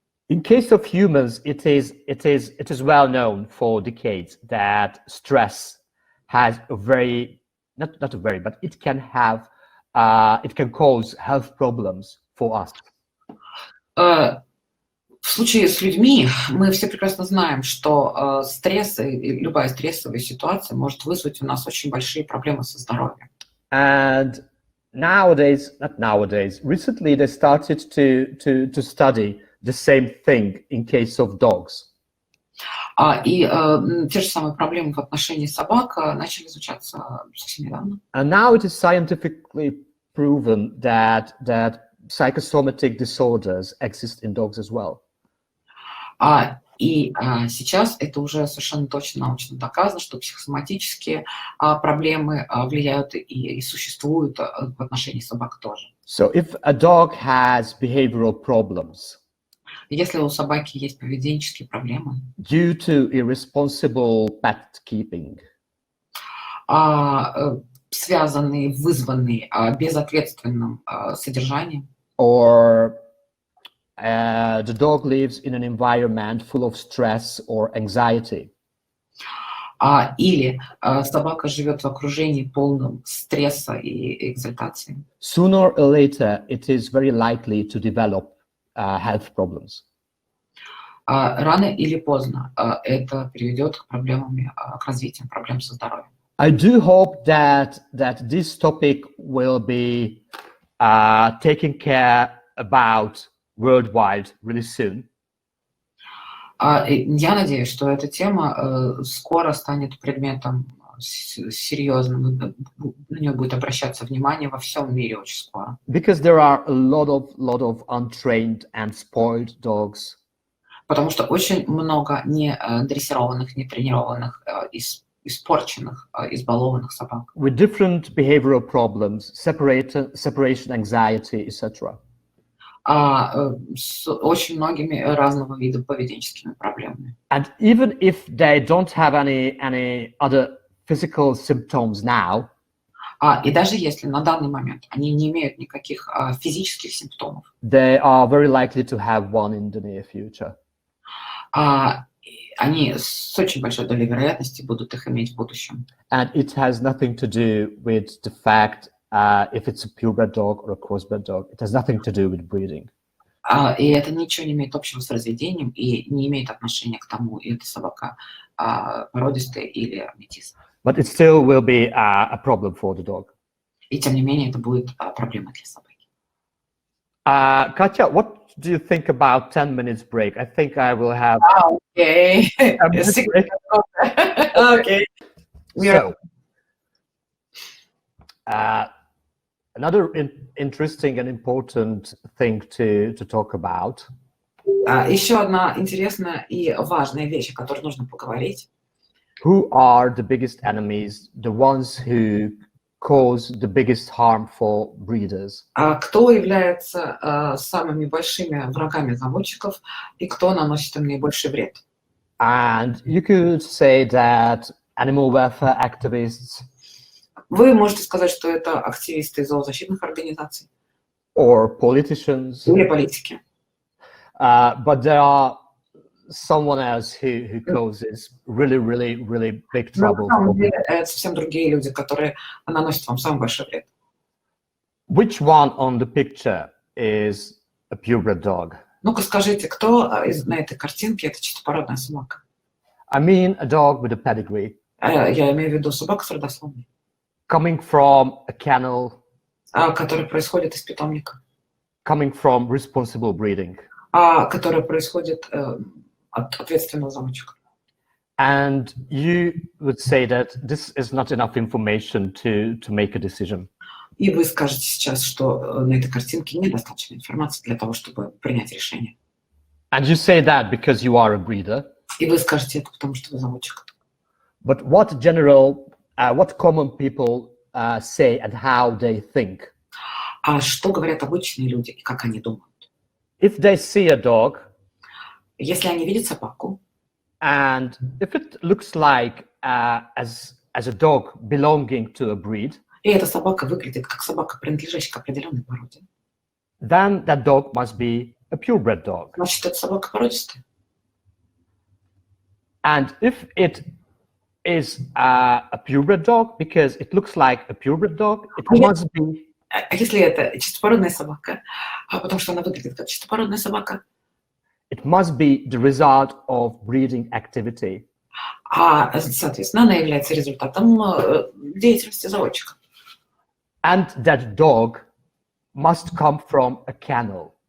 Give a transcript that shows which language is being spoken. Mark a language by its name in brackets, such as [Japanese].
[English] In case of humans, it is well known for decades that stress has a very not a very, but it can cause health problems for us. [Russian] В случае с людьми мы все прекрасно знаем, что стресс и любая стрессовая ситуация может вызвать у нас очень большие проблемы со здоровьем. [English] And recently they started to study the same thing in case of dogs. [Russian] И те же самые проблемы в отношении собак начали изучаться совсем недавно. [English] And now it is scientifically proven that psychosomatic disorders exist in dogs as well. [Russian] И сейчас это уже совершенно точно научно доказано, что психосоматические проблемы влияют и существуют в отношении собак тоже. [English] So if a dog has behavioral problems, [Russian] если у собаки есть поведенческие проблемы, [English] due to irresponsible pet keeping, [Russian] связанные, вызванные безответственным содержанием, [English] or the dog lives in an environment full of stress or anxiety, [Russian] или собака живет в окружении полном стресса и экзальтации, [English] sooner or later it is very likely to develop health problems. [Russian] Рано или поздно это приведет к проблемам, к развитию проблем со здоровьем. [English] I do hope that this topic will be taken care about worldwide really soon. [Russian] Я надеюсь, что эта тема скоро станет предметом серьезным, на нее будет обращаться внимание во всем мире очень скоро. [English] Because there are a lot of untrained and spoiled dogs. [Russian] Потому что очень много недрессированных, нетренированных, испорченных, избалованных собак. [English] With different behavioral problems, separation anxiety, etc. [Russian] С очень многими разного вида поведенческими проблемами. [English] And even if they don't have any other physical symptoms now, [Russian] и даже если на данный момент они не имеют никаких физических симптомов, [English] they are very likely to have one in the near future. [Russian] Они с очень большой долей вероятности будут их иметь в будущем. [English] And it has nothing to do with the fact if it's a purebred dog or a crossbred dog. It has nothing to do with breeding. [Russian] И это ничего не имеет общего с разведением и не имеет отношения к тому, это собака породистая или метис. [English] But it still will be a problem for the dog. [Russian] И тем не менее это будет проблема для собаки. [English] Katya, what do you think about 10 minutes break? I think I will have okay. Okay. So, another interesting and important thing to talk about. [Russian] Еще одна интересная и важная вещь, о которой нужно поговорить. [English] Who are the biggest enemies, the ones who cause the biggest harm for breeders? [Russian] Кто является самыми большими врагами заводчиков и кто наносит им наибольший вред? [English] And you could say that animal welfare activists. [Russian] Вы можете сказать, что это активисты зоозащитных организаций. [English] Or politicians. [Russian] Или политики. [English] But there are someone else who causes really big trouble. [Russian] На самом деле, это совсем другие люди, которые наносят вам самый большой вред. [English] Which one on the picture is a purebred dog? [Russian] Ну-ка скажите, кто на этой картинке это чистопородная собака? [English] I mean a dog with a pedigree. [Russian] Я имею в виду собаку с родословной, [English] Coming from a kennel, [Russian] которая происходит из питомника, [English] coming from responsible breeding. [Russian] которая происходит от ответственного замочка. [English] And you would say that this is not enough information to make a decision. [Russian] И вы скажете сейчас, что на этой картинке недостаточно информации для того, чтобы принять решение. [English] And you say that because you are a breeder. [Russian] И вы скажете это, потому что вы замочек. [English] But what common people say and how they think? [Russian] А что говорят обычные люди и как они думают? [English] If they see a dog, [Russian] если они видят собаку, [English] and if it looks like as a dog belonging to a breed, [Russian] и эта собака выглядит как собака, принадлежащая к определенной породе, [English] then that dog must be a purebred dog. [Russian] Значит, это собака породистая. [English] And if it is a purebred dog, because it looks like a purebred dog, it must be... [Russian] А если это чистопородная собака, потому что она выглядит как чистопородная собака, [English] it must be the result of breeding activity. [Russian] Соответственно, она является результатом деятельности заводчика. [English] And that dog must come from a kennel.